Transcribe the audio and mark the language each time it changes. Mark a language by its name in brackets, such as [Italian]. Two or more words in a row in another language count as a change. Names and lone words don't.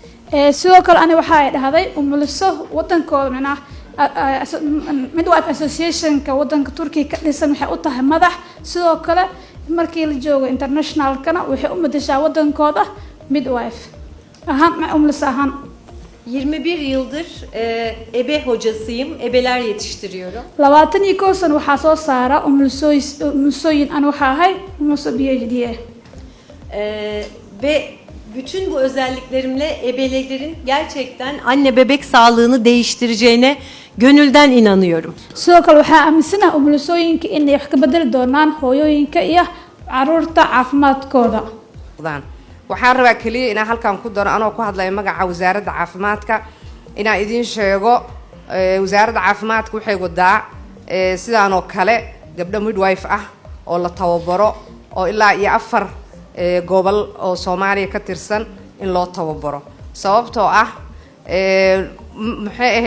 [Somali] sidoo kale ani waxa ay dhahday umuliso wadankooda macnaha [English] midwife association- [Somali] ka wadanka Turkiga ka dhisan waxay u tahay madax sidoo kale markii la joogo international-kana waxay u madashaa wadankooda midwife ahaan umuliso ahaan [Turkish] 21 yıldır ebe hocasıyım. Ebeler yetiştiriyorum. [Somali] 22 sano waxaa soo saara umulisooyin aan waxa ahay umuliso PhD [Turkish] Ve bütün bu özelliklerimle ebelerin gerçekten anne bebek sağlığını değiştireceğine gönülden inanıyorum. [Somali] sidoo kale waxaa aaminsanahay umulisooyinka inay wax ka bedeli doonaan hooyooyinka iyo caruurta caafimaadkooda. waxaan rabaa kaliya inaan halkan ku daro anoo ku hadlayo magaca wasaaradda caafimaadka inaan idin sheego wasaaradda caafimaadka waxay wadaa sidaan oo kale gabdho midwife ah oo la tababaro oo ilaa iyo 4 gobol oo Soomaaliya ka tirsan in loo tababaro sababtoo ah maxay